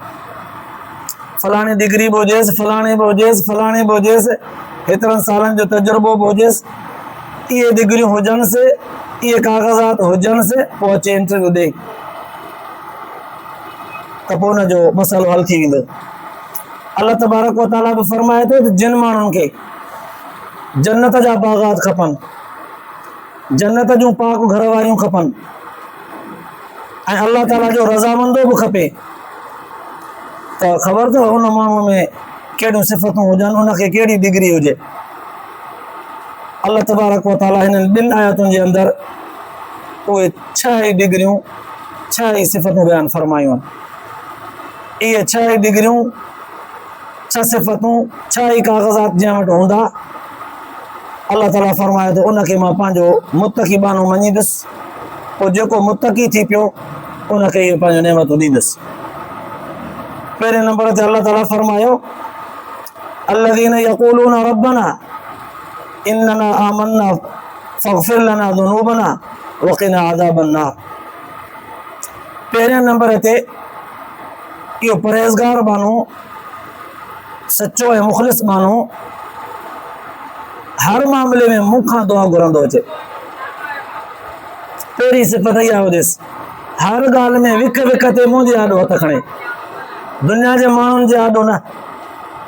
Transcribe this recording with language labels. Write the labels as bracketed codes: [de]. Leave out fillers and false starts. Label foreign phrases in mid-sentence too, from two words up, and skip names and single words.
[sd] फलाणी डिग्री बि हुजेसि, फलाणी बि हुजेसि, फलाणी बि हुजेसि, हेतिरनि सालनि जो तजुर्बो बि हुजेसि, इहे डिग्रियूं हुजनिसि, इहे काग़ज़ात हुजनिसि, पोइ अचे इंटरव्यू ॾे त पोइ उनजो मसइलो हल थी वेंदो। [ar] الله تبارك وتعالى [sd] बि फरमाए थो त जिन माण्हुनि खे जन्नत जा बाग़ात खपनि, जन्नत जूं पाक घर वारियूं खपनि ऐं अल्लाह ताला जो रज़ामंदो बि खपे त ख़बर अथव उन माण्हूअ में कहिड़ियूं सिफ़तूं हुजनि, उनखे कहिड़ी डिग्री हुजे। [ar] الله تبارك وتعالى [sd] हिननि ॿिनि आयतुनि जे अंदरि उहे 6 ई डिग्रियूं, 6 ई सिफ़तूं बयान फरमायूं आहिनि। इहे 6 ई डिग्रियूं, 6 सिफ़तूं, 6 ई काग़ज़ात जंहिं वटि हूंदा, अल्लाह ताला फरमाए थो उनखे मां पंहिंजो मुतक़ी बानो मञींदुसि, पोइ जेको मुतक़ी थी पियो उनखे इहे पंहिंजो नेमतूं ॾींदुसि। पहिरें नंबर ते अल्लाह ताला फरमायो [ar] الذين يقولون ربنا إننا آمنا فاغفر لنا ذنوبنا وقنا عذاب النار. [sd] पहिरें नंबर ते इहो परहेज़गार बानो, सचो ऐं मुख़लिस बानो हर मामले में मूंखां दुआ घुरंदो अचे। पहिरीं सिफ़त इहा हुजेसि, हर ॻाल्हि में विख विख ते मुंहिंजे आॾो हथ खणे, दुनिया जे माण्हुनि जे आॾो न।